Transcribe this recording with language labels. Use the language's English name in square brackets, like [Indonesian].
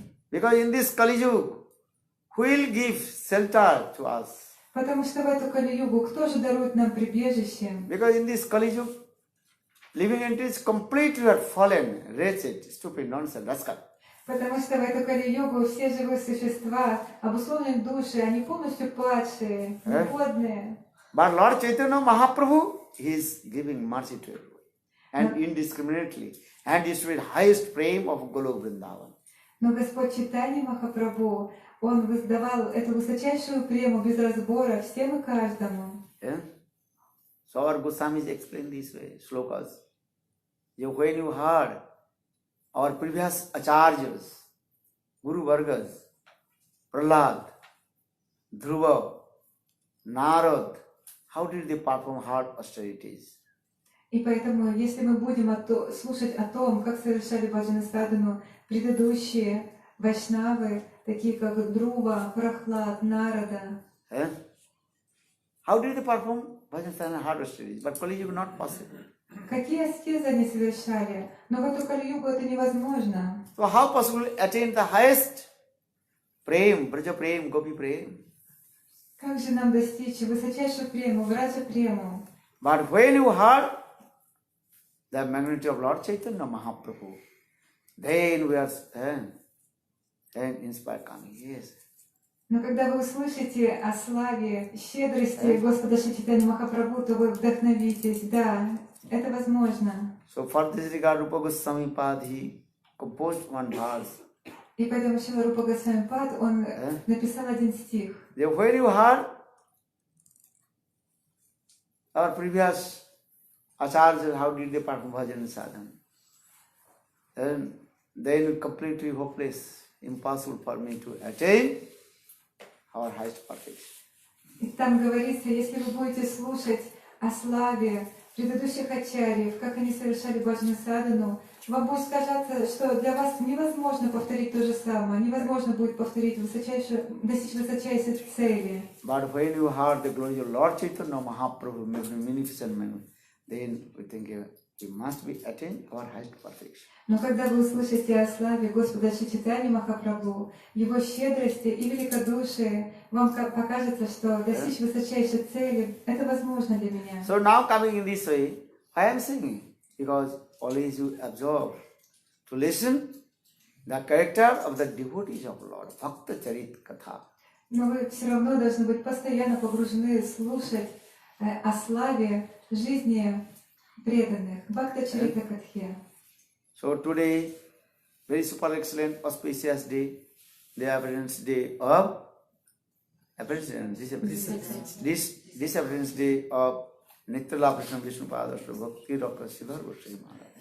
[English] Because in this Kali Yuga, who will give shelter to us? [Russian] Потому что в эту Кали-югу кто же дарует нам прибежище? [English] Because in this Kali Yuga, living entities completely are fallen, wretched, stupid, nonsense, rascal. [Russian] Потому что в эту Кали-югу все живые существа, обусловленные души, они полностью падшие, негодные. [English] But Lord Chaitanya Mahaprabhu, He is giving mercy to everyone and indiscriminately. And is with highest prem of Golok Vrindavan. [Russian] Но Господь Чайтанья Махапрабху, Он воздавал эту высочайшую прему без разбора всем и каждому. [English] Yeah? So our Goswamis explain this way, slokas. When you heard our previous acharyas, Guru Vargas, Prahlad, Dhruva, Narad, how did they perform hard austerities? [Russian] И поэтому, если мы будем слушать о том, как совершали баджана садану предыдущие вайшнавы, такие как Друва, Прахлад, Нарада, [English] how did they perform bhajan sadhana hard austerities? But Kali Yuga not possible. [Russian] какие аскезы они совершали? Но в эту Кали-югу это невозможно. [English] So how possible to attain the highest prem, Braja prem, Gopi prem? [Russian] Как же нам достичь высочайшую прему, Враджа прему? [English] But when you heard the magnitude of Lord Chaitanya Mahaprabhu, then we are inspired coming. Yes. [Russian] Но когда вы услышите о славе, щедрости Господа Шри Чайтанья Махапрабху, то вы вдохновитесь. Да, это возможно. [English] So for this regard, Rupa Goswami Pad, he composed one verse. [Russian] И поэтому Шрила Рупа Госвами Пад, он написал один стих. [English] When you heard our previous acharyas, how did they perform bhajan sadhana? And then completely hopeless, impossible for me to attain our highest perfection. [Russian] И там говорится, если вы будете слушать о славе предыдущих ачарьев, как они совершали баджана садану, вам будет казаться, что для вас невозможно повторить то же самое, невозможно будет повторить достичь высочайшей цели. [English] But when you heard the glory of Lord Chaitanya Mahaprabhu, magnificent man, then we think we must be attain our highest perfection. [Russian] Но когда вы услышите о славе Господа Шри Чайтаньи Махапрабху, Его щедрости и великодушии, вам покажется, что достичь высочайшей цели – это возможно для меня. [English] So now coming in this way, I am singing, because always you observe to listen the character of the devotees of Lord, Bhakta Charit Katha. [Russian] Но вы все равно должны быть постоянно погружены, слушать о славе жизни преданных, Бхакта Чарита Катхе. [English] So today, very super excellent, auspicious day, Disappearance day of Disappearance day of Nityala Krishna Vishnu Pada Bhakti Raksak Sridhar Goswami Maharaj.